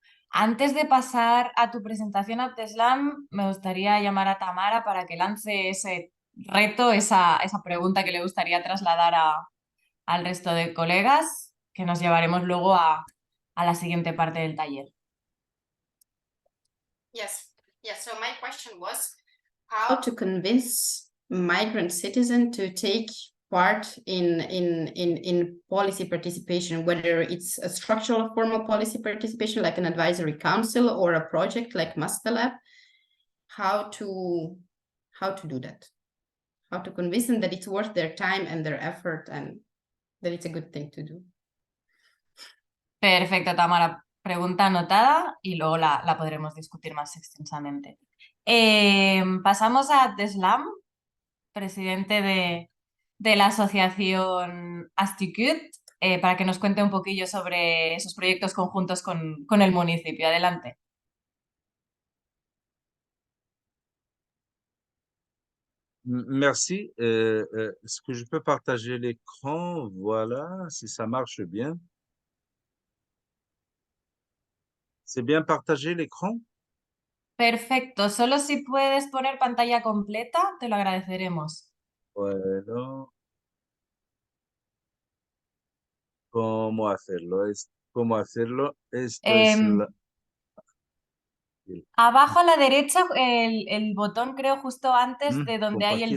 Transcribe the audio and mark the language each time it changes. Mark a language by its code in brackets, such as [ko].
[es] Antes de pasar a tu presentación, Abdeslam, me gustaría llamar a Tamara para que lance ese reto, esa pregunta que le gustaría trasladar al resto de colegas que nos llevaremos luego a la siguiente parte del taller. [en] Yes. So my question was how to convince migrant citizens to take part in policy participation, whether it's a structural formal policy participation like an advisory council or a project like Master Lab. How to do that? How to convince them that it's worth their time and their effort and that it's a good thing to do. [es] Perfecto, Tamara. Pregunta anotada y luego la podremos discutir más extensamente. Pasamos a Deslam, presidente de la asociación Asticut, para que nos cuente un poquillo sobre esos proyectos conjuntos con el municipio. Adelante. [fr] Merci. Est-ce que je peux partager l'écran? Voilà, si ça marche bien. C'est bien partagé l'écran? [es] Perfecto. Solo si puedes poner pantalla completa, te lo agradeceremos. Bueno. ¿Cómo hacerlo? ¿Cómo hacerlo? Esto es la... Abajo a la derecha, el botón creo justo antes de donde hay